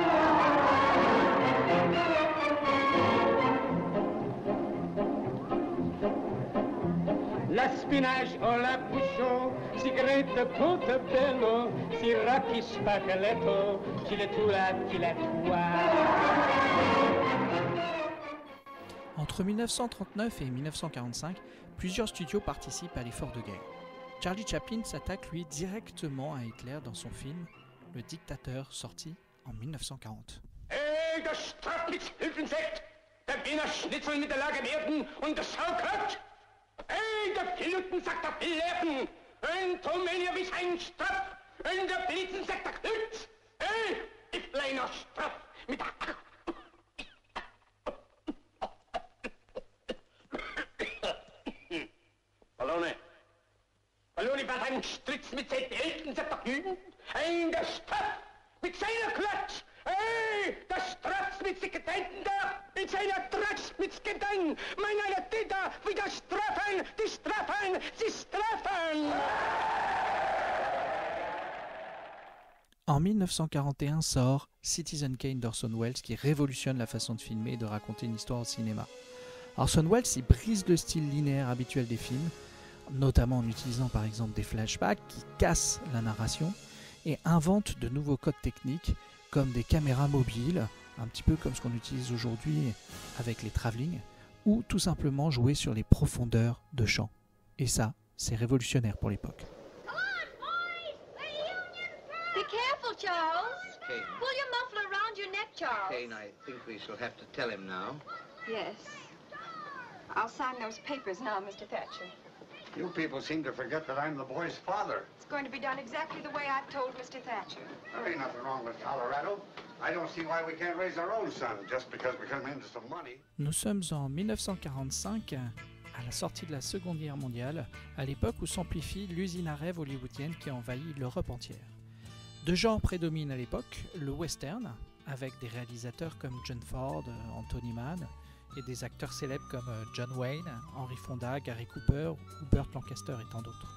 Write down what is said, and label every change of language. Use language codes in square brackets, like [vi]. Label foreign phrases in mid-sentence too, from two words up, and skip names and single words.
[fr] La spinache o la bouchon, cigarette portobello, sirocchi spaghetto, je la tula tila toi. Entre 1939 et 1945, plusieurs studios participent à l'effort de guerre. Charlie Chaplin s'attaque lui directement à Hitler dans son film Le Dictateur, sorti en 1940. Hey, das Strafnitzhilfensekt, der Wiener Schnitzel mit der Lage werden und das Saukraut. Hey, der Pilotensakt der Pillerten, ein Tomelier wie ein Straf, und der Blitzensakt der Klütz. Hey, die kleine Straf mit der... Ballone war ein Stritz mit seinen Eltern, sagt doch Jüden. Ein der Straff mit seiner Klatsch. Hey, der Straff mit den Gedenken da. Mit seiner Tratsch mit Gedenken. Mein einer Täter, wie der Straffen, die Straffen, die Straffen. En 1941 sort Citizen Kane d'Orson Welles qui révolutionne la façon de filmer et de raconter une histoire au cinéma. Orson Welles y brise le style linéaire habituel des films, notamment en utilisant par exemple des flashbacks qui cassent la narration et invente de nouveaux codes techniques comme des caméras mobiles, un petit peu comme ce qu'on utilise aujourd'hui avec les travelling, ou tout simplement jouer sur les profondeurs de champ. Et ça, c'est révolutionnaire pour l'époque. [en] Be careful, Charles. Kane. Pull your muffler around your neck, Charles. Kane, I think we shall have to tell him now. Yes. I'll sign those papers now, Mr. Thatcher. You people seem to forget that I'm the boy's father. It's going to be done exactly the way I've told Mr. Thatcher. There ain't nothing wrong with Colorado. I don't see why we can't raise our own son just because we come into some money. [fr] Nous sommes en 1945, à la sortie de la Seconde Guerre mondiale, à l'époque où s'amplifie l'usine à rêve hollywoodienne qui envahit l'Europe entière. Deux genres prédominent à l'époque, le western, avec des réalisateurs comme John Ford, Anthony Mann, et des acteurs célèbres comme John Wayne, Henry Fonda, Gary Cooper ou Burt Lancaster et tant d'autres.